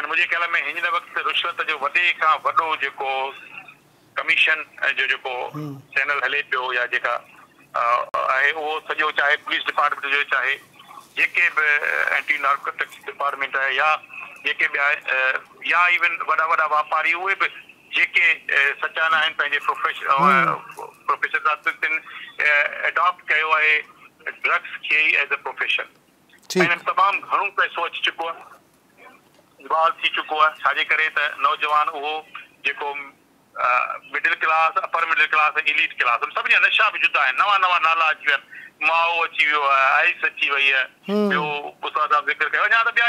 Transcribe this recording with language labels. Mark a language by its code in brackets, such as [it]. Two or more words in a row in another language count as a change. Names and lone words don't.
[sd] मुंहिंजे ख़्याल में हिन वक़्तु रिश्वत जो वॾे खां वॾो जेको कमीशन जो जेको चैनल हले पियो या जेका आहे उहो सॼो चाहे [en] police department [sd] जो चाहे जेके बि [en] anti narcotics department [sd] आहे या जेके ॿिया या इवन वॾा वॾा वापारी उहे बि जेके सचाना आहिनि पंहिंजे प्रोफेशन एडॉप्ट कयो आहे ड्रग्स खे [en] as a profession [sd] हिन तमामु घणो पैसो अची चुको आहे इन्वॉल्व थी चुको आहे छाजे करे त नौजवान उहो जेको [en] middle class upper middle class elite class [sd] सभिनी जा नशा बि जुदा आहिनि नवां नवां नाला अची विया आहिनि माओ अची वियो आहे आइस अची वई आहे ॿियो उस्ताद साहब ज़िक्र कयो अञा त ॿिया